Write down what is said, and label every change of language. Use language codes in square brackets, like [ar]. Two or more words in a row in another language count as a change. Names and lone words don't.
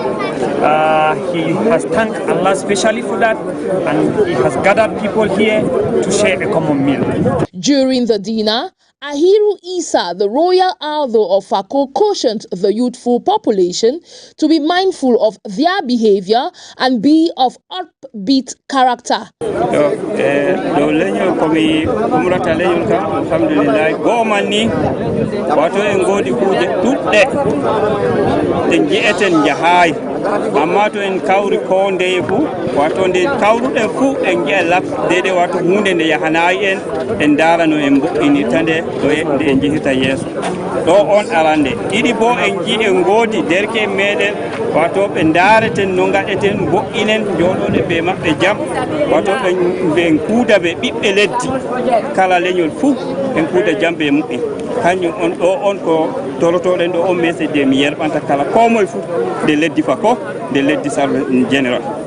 [en] He has thanked Allah specially for that, and he has gathered people here to share a common meal. During the dinner, Ahiru Isa, the royal Aldo of Fako, cautioned the youthful population to be mindful of their behavior and be of upbeat character. [ff] Do leñol komi umrata leñol kam alhamdulillah gomani wato en godi kuje tudde de jeeten jahay amma to en kawri ko nde fu wato nde kawruɗen fu en jiya laf dede wato hunde nde yahanayi en darano en boɗɗini tande do en jihita yeeso ɗo on arande ɗiɗi bo en ji en godi derke meɗen wato ɓe dareten no gaɗeten boɗɗinen joɗoɗe ɓe maɓɓe jam wato ɓe kuuda ɓe ɓiɓɓe leddi kala leñol fu en kuuda jam ɓe muɓɓe kañum on ɗo on ko torotoɗen ɗo on message mi yerɓanta kala komoye fu nde leddi Fako nde leddi Salwa [en] in general.